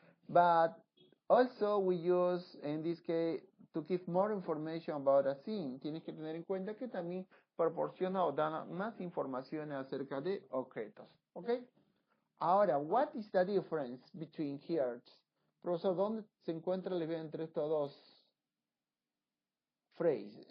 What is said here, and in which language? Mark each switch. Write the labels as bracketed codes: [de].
[en] But also we use, in this case, to give more information about a thing. [es] Tienes que tener en cuenta que también proporciona o da más información acerca de objetos. Ok. Ahora, [en] what is the difference between here? [es] Profesor, ¿dónde se encuentra la diferencia entre estos dos phrases?